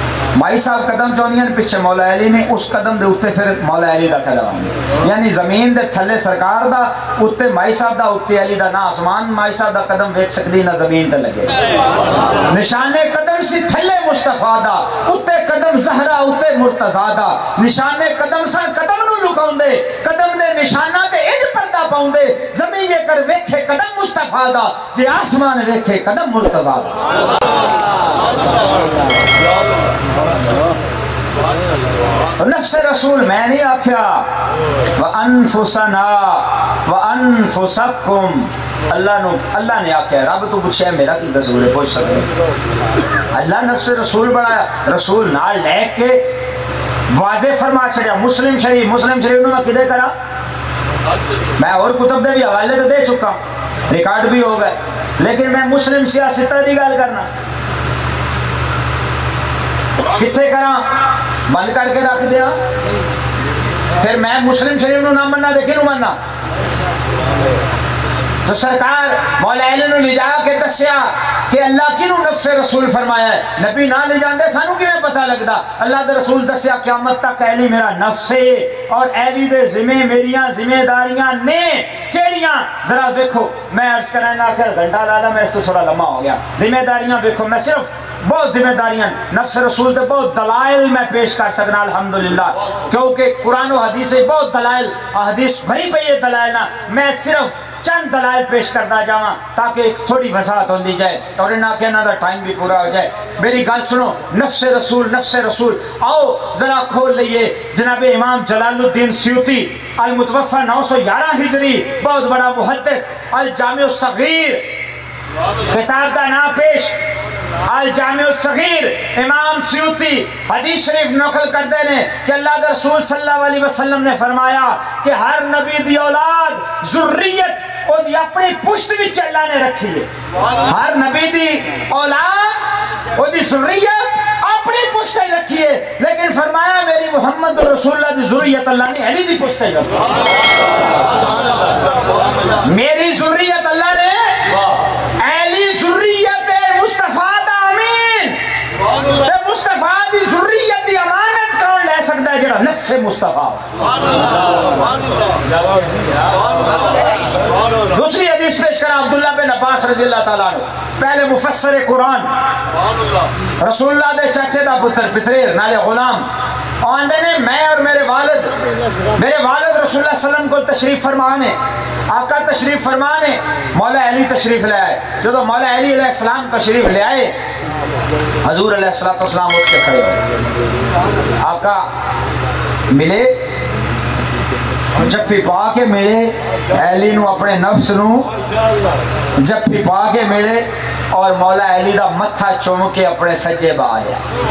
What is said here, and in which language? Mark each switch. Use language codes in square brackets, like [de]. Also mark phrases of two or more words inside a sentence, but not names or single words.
[pa] مائی صاحب قدم چوندیاں پچھے مولا علی نے، اس قدم دے اتے فیر مولا علی دا قدم، یعنی زمین دے تھلے سرکار دا، اتے مائی صاحب دا، اتے علی دا، نہ اسمان مائی صاحب دا قدم ویکھ سکدی نہ زمین تے لگے، نشانے قدم سی تھلے مصطفیٰ دا، اتے قدم زہرا اتے مرتضیٰ دا، نشانے قدم سا قدم نوں لکاؤندے، قدم دے نشانہ تے انج پردہ پاؤندے، زمین جے کر ویکھے قدم مصطفیٰ دا، جے اسمان ویکھے قدم مرتضیٰ دا. نفس رسول میں نہیں آکھیا, [ar] وأنفسنا وأنفسكم, [pa] اللہ نے آکھیا، رب تو پچھے میرا کی قصور ہے، پچھ سکدے اللہ نفس رسول بنایا، رسول نال لے کے واجے فرما چھڈیا. مسلم شریف نوں میں کدے کرا، میں اور کتب دے بھی حوالے تو دے چکا، ریکارڈ بھی ہو گئے، لیکن میں مسلم سیاست کی گل کرنا کتھے کرا، بند کرکے رکھ دیا، پھر میں مسلم شریف نوں نا منا دے کنوں منا. تو سرکار مولا علی نوں لے جا کے دسیا کہ اللہ کنوں نفس رسول فرمایا ہے، نبی نا لے جاتے سانوں کویں پتا لگدا. اللہ دے رسول دسیا قیامت تک علی میرا نفس ہے اور علی دے ذمے میریاں ذمہ داریاں نے کیڑیاں, [ur] ذرا دیکھو میں عرض کرنا کہ گھنٹہ لالہ میں اس تو تھوڑا لمبا ہو گیا، ذمہ داریاں دیکھو، میں صرف بہت ذمہ داریاں نفس رسول سے بہت دلائل میں پیش کر سکنا الحمدللہ، کیونکہ قرآن اور حدیث سے بہت دلائل، حدیث بھری پئی ہے دلائل نا، میں صرف چند دلائل پیش کرتا جاواں تاکہ ایک تھوڑی وضاحت ہوتی جائے اور انہیں کے نا ٹائم بھی پورا ہو جائے. [pa] میری گل سنو، نفس رسول آؤ ذرا کھول لیجیے. [ur] جناب امام جلال الدین سیوطی المتوفیٰ 911 ہجری، بہت بڑا محدث، الجامع الصغیر کتاب کا نام پیش، الجامع الصغیر امام سیوطی حدیث شریف نقل کرتے ہیں کہ اللہ کے رسول [ar] صلى الله عليه وسلم [pa] نے فرمایا کہ ہر نبی دی اولاد ذریت اودی اپنی پشت وچ اللہ نے رکھی ہے، ہر نبی دی اولاد اودی ذریت اپنی پشت ہی رکھی ہے، لیکن فرمایا میری محمد رسول اللہ دی ذریت اللہ نے علی دی پشت ہی رکھی, میری ذریت اللہ نے علی ذریت مصطفیٰ دا امین، تے مصطفیٰ دی ذریت دی امانت کون لے سکتا ہے، جیڑا نفس مصطفیٰ. دوسری حدیث پیش کرا عبداللہ بن عباس [ar] رضي الله تعالى عنه, [pa] پہلے مفسر قرآن، رسول اللہ دے چاچے دا پتر پتریر نالے غلام، آندے نے میں اور میرے والد رسول اللہ سلم کو تشریف فرمانے، آقا تشریف فرمانے، مولا علی تشریف لے آئے. جو مولا علی علیہ السلام تشریف لے آئے، حضور علیہ السلام اٹھ کے کھڑے ہو، آقا ملے، جپھی پا کے ملے، علی نوں اپنے نفس نوں جپھی پا کے ملے, अली नू अपने नफ्स नू जफ्फी पा के मिले, اور مولا علی دا متھا چوم کے اپنے سجے با آیا۔